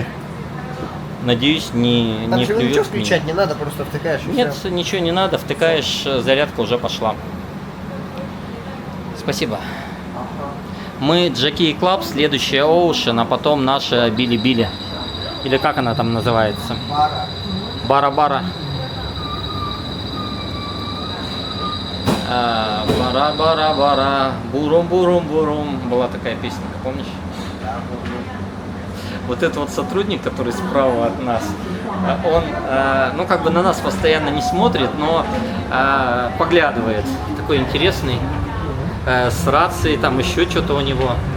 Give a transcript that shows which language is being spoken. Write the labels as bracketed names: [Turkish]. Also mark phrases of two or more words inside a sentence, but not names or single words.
[Russian] Надеюсь, не Там же ничего плюет включать меня. не надо, просто втыкаешь и Нет, всё. ничего не надо. Втыкаешь, зарядка уже пошла. Спасибо. Мы Джаки Клаб, следующая Ocean, а потом наша Били-Били. Или как она там называется? Бара-бара. Бара-бара-бара, бурум-бурум-бурум. Была такая песня, помнишь? Вот этот вот сотрудник, который справа от нас, он, ну, как бы на нас постоянно не смотрит, но поглядывает. Такой интересный, с рацией, там еще что-то у него.